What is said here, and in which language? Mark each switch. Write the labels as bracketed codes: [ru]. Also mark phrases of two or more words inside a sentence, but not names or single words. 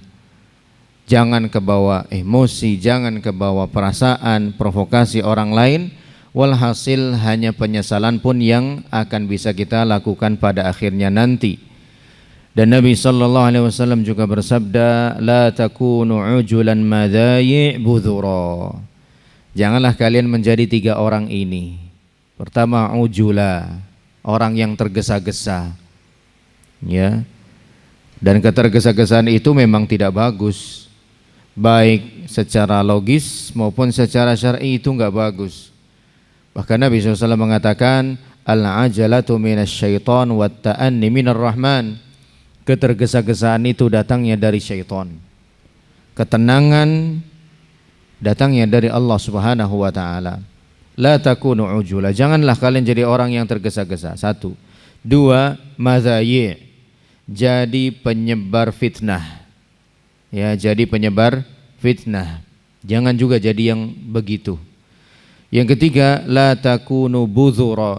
[id] Jangan kebawa emosi, jangan kebawa perasaan, provokasi orang lain. Walhasil hanya penyesalan pun yang akan bisa kita lakukan pada akhirnya nanti. Dan Nabi SAW juga bersabda, [ar] لا تكونوا عجلا مذاييع بذرا. [id] Janganlah kalian menjadi tiga orang ini. Pertama, ujula, orang yang tergesa-gesa. Ya. Dan ketergesa-gesaan itu memang tidak bagus. Baik secara logis maupun secara syar'i itu enggak bagus. Bahkan Nabi SAW mengatakan, [ar] العجلة من الشيطان والتأني من الرحمن. [id] Ketergesa-gesaan itu datangnya dari syaitan. Ketenangan datangnya dari [ar] الله سبحانه وتعالى. لا تكونوا عجلا. [id] Janganlah kalian jadi orang yang tergesa-gesa. Satu. Dua, madhayi'. Jadi penyebar fitnah. Ya, jadi penyebar fitnah. Jangan juga jadi yang begitu. Yang ketiga, [ar] لا تكونوا بذرا.